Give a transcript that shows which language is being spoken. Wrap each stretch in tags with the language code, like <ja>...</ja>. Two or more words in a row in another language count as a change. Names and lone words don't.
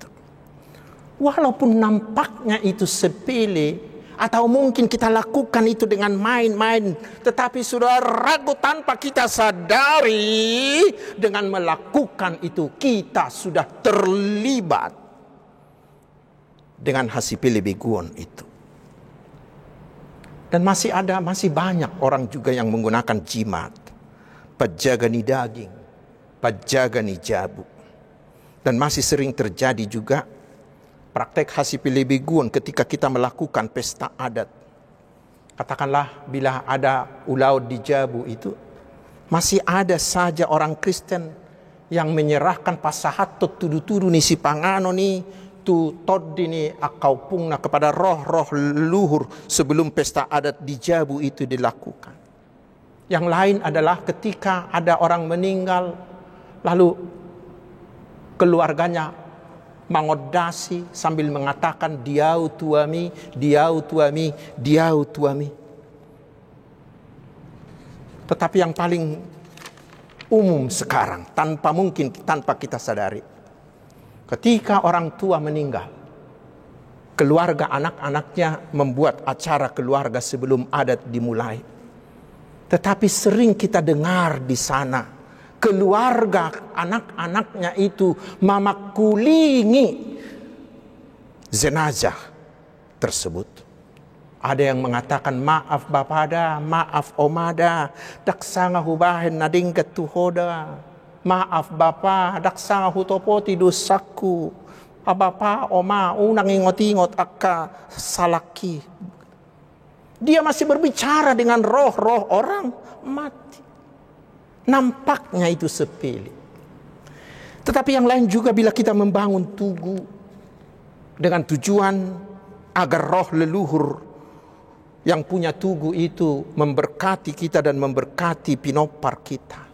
<id>Walaupun nampaknya itu sepele, atau mungkin kita lakukan itu dengan main-main, tetapi saudaraku, tanpa kita sadari, dengan melakukan itu kita sudah terlibat dengan</id> <bbc>hasipele beguon</bbc> <id>itu. Dan masih banyak orang juga yang menggunakan jimat,</id> <bbc>pajagani daging, pajagani jabu.</bbc> <id>Dan masih sering terjadi juga praktek</id> <bbc>hasipele beguon</bbc> <id>ketika kita melakukan pesta adat. Katakanlah bila ada ulau di Jabu itu, masih ada saja orang Kristen yang menyerahkan</id> <bbc>pasahat tudu-tudu ni si pangano ni tu toddi ni akau pungna</bbc> <id>kepada roh-roh leluhur sebelum pesta adat di Jabu itu dilakukan. Yang lain adalah ketika ada orang meninggal, lalu keluarganya mengodasi sambil mengatakan</id> <bbc>diau tuami, diau tuami, diau tuami.</bbc> <id>Tetapi yang paling umum sekarang, tanpa kita sadari, ketika orang tua meninggal, keluarga anak-anaknya membuat acara keluarga sebelum adat dimulai. Tetapi sering kita dengar di sana, keluarga anak-anaknya itu memakulingi jenazah tersebut. Ada yang mengatakan,</id> <bbc>maaf bapada, maaf omada, daksanga hubahin nading ketuhoda. Maaf bapa, daksanga hutopoti dosaku. Bapa, oma, unang ingot-ingot akka salaki.</bbc> <id>Dia masih berbicara dengan roh-roh orang mati. Nampaknya itu sepele. Tetapi yang lain juga bila kita membangun tugu dengan tujuan agar roh leluhur yang punya tugu itu memberkati kita dan memberkati pinopar kita.</id>